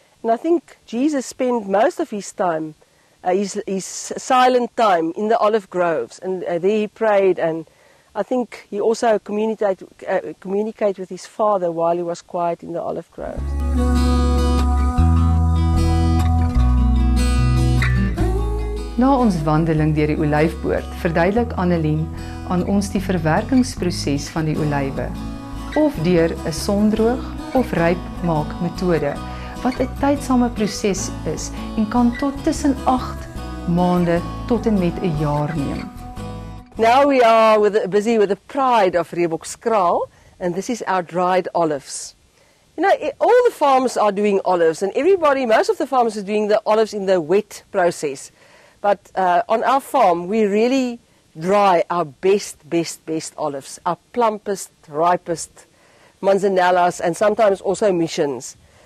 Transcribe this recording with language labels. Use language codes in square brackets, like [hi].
[en] And I think Jesus spent most of his time, his silent time in the olive groves, and there he prayed, and I think he also communicated with his father while he was quiet in the olive groves. [af] Na ons wandeling deur die olyfboord, verduidelik Annelien aan ons die verwerkingsproses van die olywe, of deur 'n sondroog of rypmaak metode, wat 'n tydsame proses is en kan tot tussen 8 maande tot en met 'n jaar neem. [en] Now we are busy with the pride of Reebokskraal, and this is our dried olives. You know, all the farms are doing olives, and most of the farmers are doing the olives in the wet process. But on our farm, we really dry our best olives, our plumpest, ripest manzanellas, and sometimes also missions.